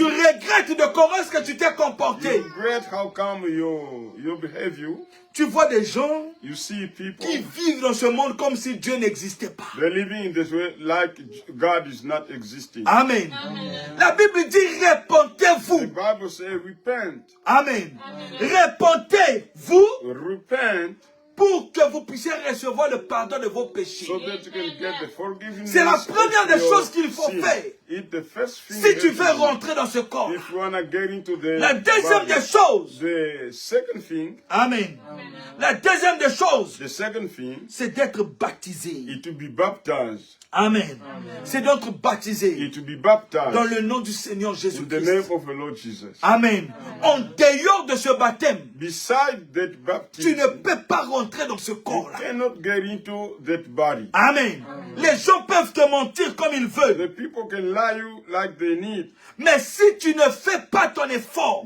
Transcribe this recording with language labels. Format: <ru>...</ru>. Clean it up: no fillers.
<fr>Tu regrettes de comment est-ce que tu t'es</fr> <en>You</en> <fr>comporté.</fr> <en>regret how come your behavior.</en> <fr>Tu vois des gens</fr> <en>You see people,</en> <fr>qui vivent dans ce monde comme si Dieu n'existait pas.</fr> <en>they're living in this way like God is not existing. Amen.</en> <fr>La Bible dit répentez-vous.</fr> <en>The Bible says repent.</en> <fr>Amen. Répentez-vous</fr> <en>Repent</en> <fr>pour que vous puissiez recevoir le pardon de vos péchés.</fr> <en>so that you can get the forgiveness.</en> <fr>C'est la première des</fr> <en>of your</en> <fr>choses qu'il faut</fr> <en>sin.</en> <fr>faire. Si tu veux rentrer dans ce corps,</fr> <en>if you wanna get into the</en> <fr>la deuxième</fr> <en>body,</en> <fr>des choses,</fr> <en>the second thing,</en> <fr>Amen. La deuxième des choses,</fr> <en>the second thing,</en> <fr>c'est d'être baptisé.</fr> <en>is to be baptized.</en> <fr>Amen. C'est d'être baptisé</fr> <en>Is to be baptized</en> <fr>dans le nom du Seigneur</fr> <en>in the</en> <fr>Jésus-Christ.</fr> <en>name of the Lord Jesus.</en> <fr>Amen. En dehors de ce baptême,</fr> <en>Beside that</en> <fr>tu</fr> <en>baptism,</en> <fr>ne peux pas rentrer dans ce</fr> <en>you</en> <fr>corps-là.</fr> <en>cannot get into that body. Amen.</en> <fr>Les gens peuvent te mentir comme ils veulent.</fr> <en>The people can lie you like they need.</en> <fr>Mais si tu ne fais pas ton effort,</fr>